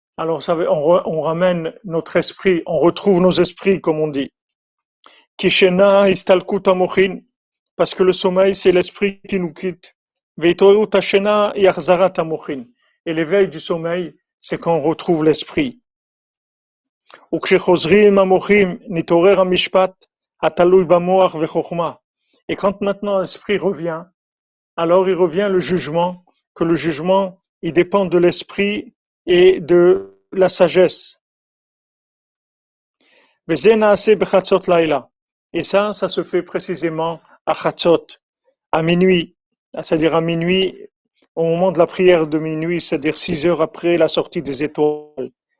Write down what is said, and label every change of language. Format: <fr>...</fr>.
<fr>Alors on ramène notre esprit, on retrouve nos esprits, comme on dit.</fr> <he>Kishena istalkut amochin,</he> <fr>parce que le sommeil, c'est l'esprit qui nous quitte.</fr> <he>Veitoru tashena yachzarat amochin.</he> <fr>Et l'éveil du sommeil, c'est quand on retrouve l'esprit.</fr> <he>וכשחוזרים המוחים נתעורר המשפט התלוי במוח וחוכמה.</he> <fr>Et quand maintenant l'esprit revient, alors il revient le jugement, que le jugement, il dépend de l'esprit et de la sagesse.</fr> <he>וזה נעשה בחצות לילה.</he> <fr>Et ça se fait précisément à Chatzot, à minuit, c'est-à-dire à minuit, au moment de la prière de minuit, c'est-à-dire 6 heures après la sortie des étoiles.</fr>